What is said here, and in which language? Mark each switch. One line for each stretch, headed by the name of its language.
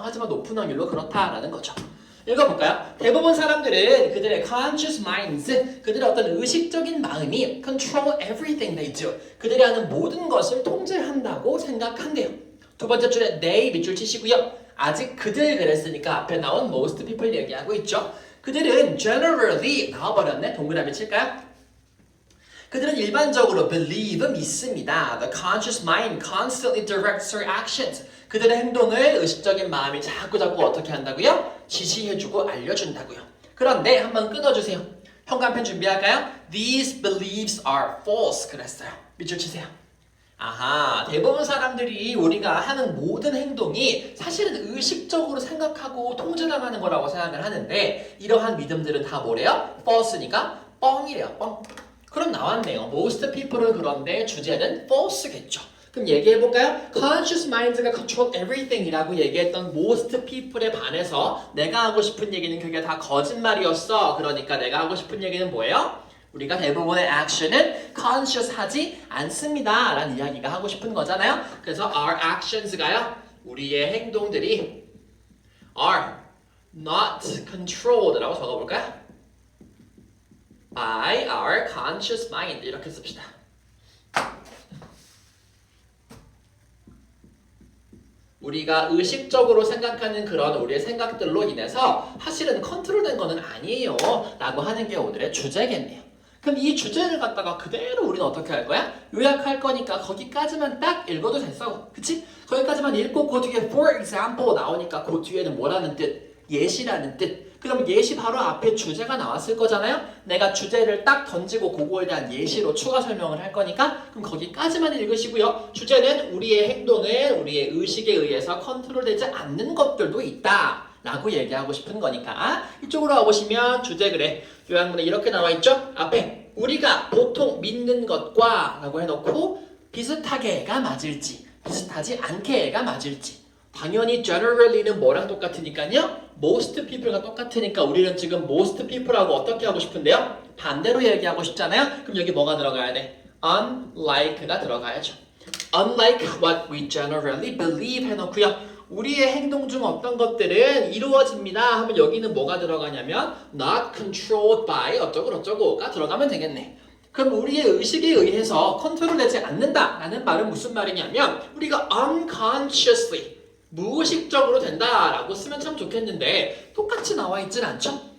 Korean: 하지만 높은 확률로 그렇다라는 거죠. 읽어볼까요? 대부분 사람들은 그들의
English: conscious minds,
Korean: 그들의 어떤 의식적인 마음이
English: control everything they do,
Korean: 그들이 하는 모든 것을 통제한다고 생각한대요. 두 번째 줄에 they 밑줄 치시고요. 아직 그들 그랬으니까 앞에 나온
English: most people
Korean: 얘기하고 있죠. 그들은 generally 나와버렸네. 동그라미 칠까요? 그들은 일반적으로 believe, 믿습니다.
English: The conscious mind constantly directs their actions.
Korean: 그들의 행동을 의식적인 마음이 자꾸 어떻게 한다고요? 지시해주고 알려준다고요. 그런데 한번 끊어주세요. 현관펜 준비할까요?
English: These beliefs are false.
Korean: 그랬어요. 밑줄 치세요. 아하, 대부분 사람들이 우리가 하는 모든 행동이 사실은 의식적으로 생각하고 통제당하는 거라고 생각을 하는데 이러한 믿음들은 다 뭐래요? false니까 뻥이래요. 뻥. 그럼 나왔네요. Most people은 그런데 주제는 false겠죠. 그럼 얘기해볼까요?
English: Conscious minds
Korean: 가
English: control everything
Korean: 이라고 얘기했던
English: most people
Korean: 에 반해서 내가 하고 싶은 얘기는 그게 다 거짓말이었어. 그러니까 내가 하고 싶은 얘기는 뭐예요? 우리가 대부분의 action은 conscious 하지 않습니다 라는 이야기가 하고 싶은 거잖아요. 그래서
English: our actions
Korean: 가요, 우리의 행동들이
English: are not controlled
Korean: 라고 적어볼까요?
English: by our conscious mind
Korean: 이렇게 씁시다. 우리가 의식적으로 생각하는 그런 우리의 생각들로 인해서 사실은 컨트롤된 거는 아니에요 라고 하는 게 오늘의 주제겠네요. 그럼 이 주제를 갖다가 그대로 우리는 어떻게 할 거야? 요약할 거니까 거기까지만 딱 읽어도 됐어. 그치? 거기까지만 읽고 그 뒤에
English: for example
Korean: 나오니까 그 뒤에는 뭐라는 뜻? 예시라는 뜻. 그럼 예시 바로 앞에 주제가 나왔을 거잖아요? 내가 주제를 딱 던지고 그거에 대한 예시로 추가 설명을 할 거니까 그럼 거기까지만 읽으시고요. 주제는 우리의 행동은 우리의 의식에 의해서 컨트롤되지 않는 것들도 있다 라고 얘기하고 싶은 거니까 이쪽으로 와보시면 주제 그래. 요약문에 이렇게 나와 있죠? 앞에 우리가 보통 믿는 것과 라고 해놓고 비슷하게가 맞을지 비슷하지 않게가 맞을지. 당연히 generally는 뭐랑 똑같으니까요?
English: most people
Korean: 가 똑같으니까 우리는 지금 most people하고 어떻게 하고 싶은데요? 반대로 얘기하고 싶잖아요? 그럼 여기 뭐가 들어가야 돼? unlike가 들어가야죠.
English: unlike what we generally believe
Korean: 해놓고요. 우리의 행동 중 어떤 것들은 이루어집니다 하면 여기는 뭐가 들어가냐면
English: not controlled by
Korean: 어쩌고저쩌고가 들어가면 되겠네. 그럼 우리의 의식에 의해서 컨트롤되지 않는다라는 말은 무슨 말이냐면 우리가 unconsciously 무의식적으로 된다라고 쓰면 참 좋겠는데 똑같이 나와 있진 않죠?